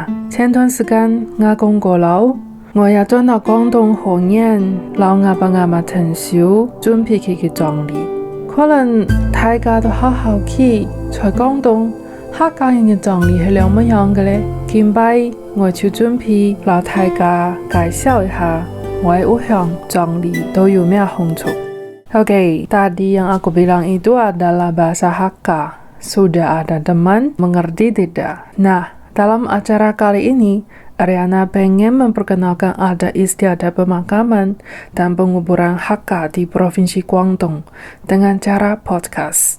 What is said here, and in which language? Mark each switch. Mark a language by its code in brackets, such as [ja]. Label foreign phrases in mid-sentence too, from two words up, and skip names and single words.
[hak] 前段時間我講過啦，我要轉到廣東河源，老阿爸阿媽退休，準備佢嘅葬禮。可能大家都好好奇，在廣東客家人嘅葬禮係點樣嘅呢？今擺我就準備老大家介紹一下我嘅故鄉葬禮都有咩風俗。 [id] Oke, tadi yang aku bilang itu adalah bahasa Hakka. Sudah ada teman mengerti tidak? Nah, dalam acara kali ini, Ariana pengen memperkenalkan adat istiadat pemakaman dan penguburan Hakka di Provinsi Guangdong dengan cara podcast.